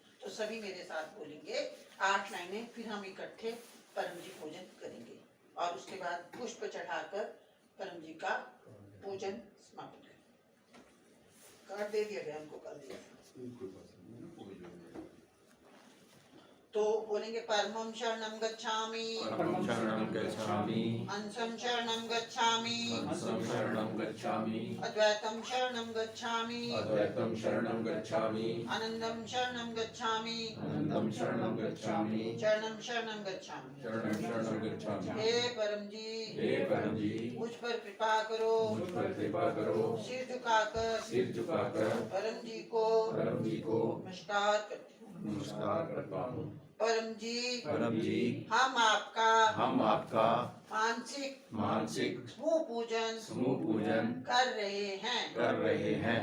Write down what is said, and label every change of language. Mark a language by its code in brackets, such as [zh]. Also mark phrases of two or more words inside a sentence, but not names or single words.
[hi] तो सभी मेरे साथ बोलेंगे 8 लाइनें, फिर हम इकट्ठे परम जी पूजन करेंगे और उसके बाद पुष्प चढ़ाकर परम जी का पूजन समापन करेंगे। कार्ड दे दिया गया हमको, कल दिया। तो बोलेंगे [pi] परमं शरणं गच्छामि, परमं शरणं गच्छामि, अंशं शरणं गच्छामि, अंशं शरणं गच्छामि, अद्वैतं शरणं गच्छामि, अद्वैतं शरणं गच्छामि, आनंदं शरणं गच्छामि, आनंदं शरणं गच्छामि, शरणं शरणं गच्छामि। शरणं शरणं गच्छामि। [hi] हे परम जी, हे परम जी, मुझ पर कृपा करो, मुझ पर कृपा करो, सिर झुकाकर सिर झुकाकर परम जी को नमस्कार करती हूँ। नमस्कार करता हूँ। परम जी, परम जी, हम आपका मानसिक समूह पूजन कर रहे हैं।